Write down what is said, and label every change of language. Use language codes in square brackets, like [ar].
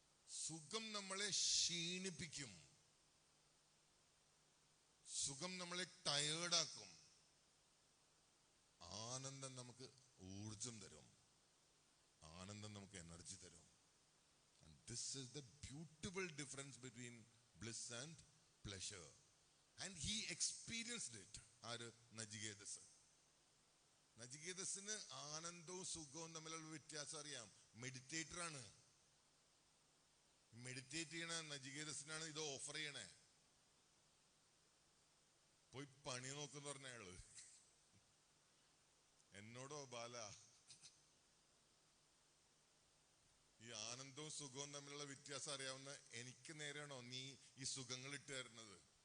[ml] സുഖം നമ്മളെ ക്ഷീണിപ്പിക്കും, സുഖം നമ്മളെ ടയേർഡാക്കും, ആനന്ദം നമുക്ക് ഊർജം തരും, ആനന്ദം നമുക്ക് എനർജി തരും. [en] And this is the beautiful difference between bliss and pleasure. And he experienced it. [ml] ആര്? [en] Nachiketas. [ml] നചികേതസിന് ആനന്ദവും സുഖവും തമ്മിലുള്ള വ്യത്യാസം അറിയാം. മെഡിറ്റേറ്റർ ആണ്. മെഡിറ്റേറ്റ് ചെയ്യണ നചികേതസിനാണ് ഇത് ഓഫർ ചെയ്യണേ. പോയി പണി നോക്കെന്ന് പറഞ്ഞ അയാള് എന്നോടോ ബാല, ഈ ആനന്ദവും സുഖവും തമ്മിലുള്ള വ്യത്യാസം അറിയാവുന്ന എനിക്ക് നേരെയാണോ നീ ഈ സുഖങ്ങൾ ഇട്ട് തരുന്നത്?